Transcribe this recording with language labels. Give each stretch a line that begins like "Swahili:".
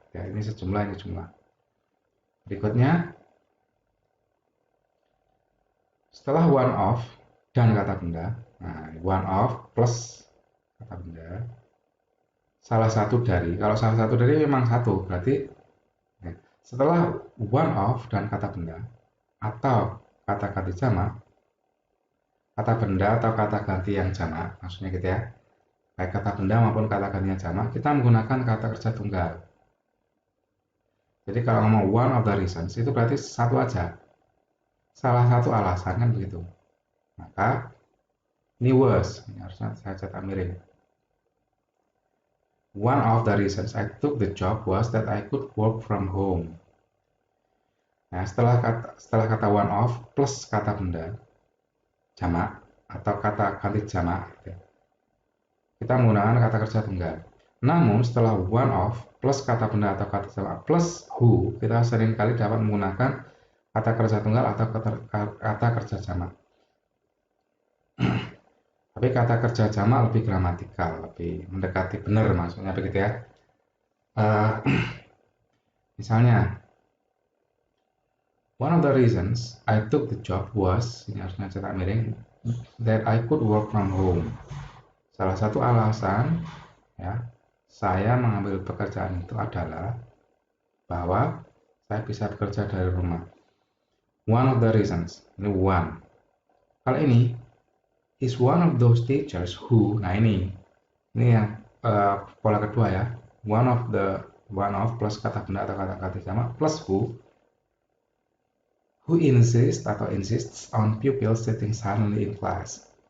Indonesian: Ya, ini sejumlah, ini jumlah. Berikutnya, setelah one of dan kata benda, nah one of plus kata benda, salah satu dari, kalau salah satu dari memang satu, berarti ya, setelah one of dan kata benda atau kata ganti jamak, kata benda atau kata ganti yang jamak, maksudnya gitu ya, baik kata benda maupun kata ganti yang jamak, kita menggunakan kata kerja tunggal. Jadi kalau ngomong
English: one of the reasons,
Indonesian: itu berarti satu aja, salah satu alasan, kan begitu. Maka ini was, ini harusnya saya cetak miring.
English: One of the reasons I took the job was that I could work from home.
Indonesian: Nah, setelah kata one of plus kata benda jamak atau kata ganti jamak, kita menggunakan kata kerja tunggal. Namun setelah one of plus kata benda atau kata jamak plus who, kita seringkali dapat menggunakan kata kerja tunggal atau kata kerja jamak. Tapi kata kerja jamak lebih gramatikal, lebih mendekati benar, maksudnya begitu ya.
English: Misalnya, one of the reasons I took the job was,
Indonesian: ini harusnya cetak miring,
English: that I could work from home.
Indonesian: Salah satu alasan ya saya mengambil pekerjaan itu adalah bahwa saya bisa bekerja dari rumah. One of the reasons, ini one. Kalau ini
English: is one of those teachers who,
Indonesian: nah ini yang pola kedua ya, one of plus kata benda atau kata ganti jamak plus who
English: insists on pupils sitting silently in class.